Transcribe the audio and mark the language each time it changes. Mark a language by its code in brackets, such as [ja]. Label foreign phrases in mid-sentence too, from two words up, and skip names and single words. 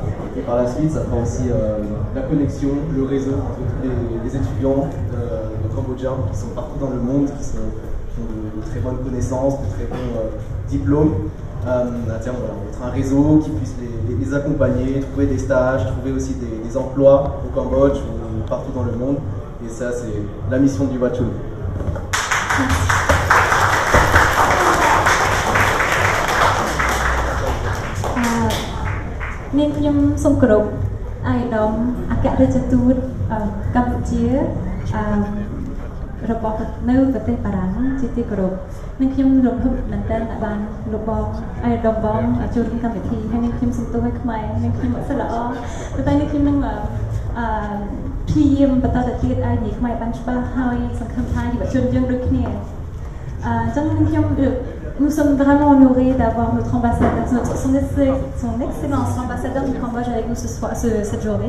[fr] Et par la suite, ça fera aussi la connexion, le réseau entre tous les étudiants cambodgiens qui sont partout dans le monde, qui ont de très bonnes connaissances, de très bons diplômes. À terme, être un réseau qui puisse les accompagner, trouver des stages, trouver aussi des emplois au Cambodge ou partout dans le monde. Et ça, c'est la mission du Yuvatun. [km] Nênខ្ញុំសូមគោរពអាយដាមអគ្គរដ្ឋទូតកម្ពុជារបស់នៅប្រទេសបារាំងជាទីគោរព នឹងខ្ញុំរំភើបមែនទែនដែលបានលោកបងអាយដាមបងចូលរួមកម្មវិធីហើយនឹងខ្ញុំសូមទោសឲ្យខ្មែរនឹងខ្ញុំអត់សូវល្អតែនេះខ្ញុំនឹងព្យាយាមបន្តទៅទៀតឲ្យនិយាយខ្មែរបានច្បាស់ហើយសង្ឃឹមថាយុវជនយើងដូចគ្នាអញ្ចឹងខ្ញុំ [fr] Nous sommes vraiment honorés d'avoir notre ambassadeur, son excellence, l'ambassadeur du Cambodge avec nous cette journée.